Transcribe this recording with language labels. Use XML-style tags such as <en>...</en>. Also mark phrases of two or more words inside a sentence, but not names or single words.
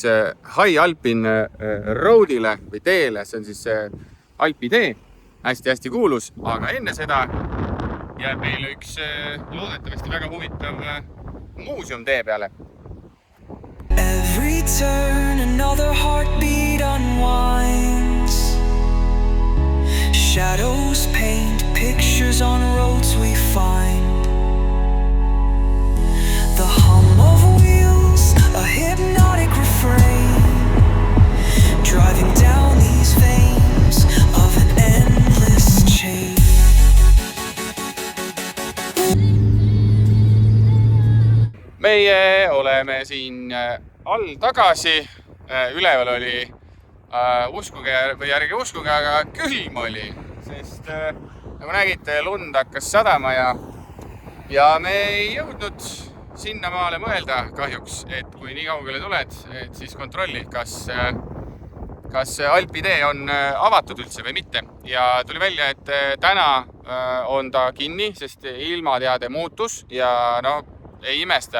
<et>High Alpin Roadile või teele, see on siis Alpi tee, hästi kuulus, aga enne seda jääb meile üks loodetavasti väga huvitav muuseum tee peale.</et> <en>Every turn another heartbeat unwinds, shadows paint pictures on roads we find, the hum of wheels, a hypnotic refrain, driving down these veins of an endless chain.</en> <et>Meie oleme siin all tagasi, üleval oli uskuge või ärge uskuge, aga külm oli, sest nagu nägite, lund hakkas sadama ja me ei jõudnud sinna maale mõelda kahjuks, et kui nii kaugele tuled, et siis kontrolli, kas kas Alpidee on avatud üldse või mitte ja tuli välja, et täna on ta kinni, sest ilmateade muutus ja no ei imesta.</et>